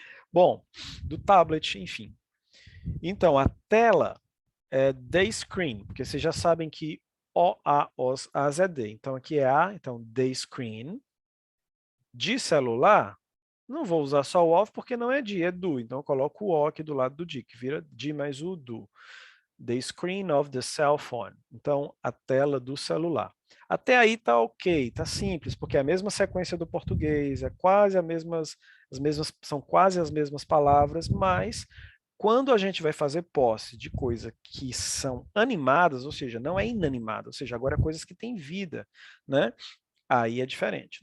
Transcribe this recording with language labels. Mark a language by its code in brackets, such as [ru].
[pt] Bom, do tablet, enfim. Então, a tela é [en] the screen, [pt] porque vocês já sabem que O, A, OS, AS é D. Então, aqui é A, então [en] the screen. [pt] De celular, não vou usar só o of porque não é de, é do. Então, eu coloco o O aqui do lado do de, que vira de mais o do. [en] The screen of the cell phone. [pt] Então, a tela do celular. Até aí tá ok, tá simples, porque é a mesma sequência do português, é quase são quase as mesmas palavras, mas quando a gente vai fazer posse de coisas que são animadas, ou seja, não é inanimada, ou seja, agora coisas que têm vida, né? Aí é diferente.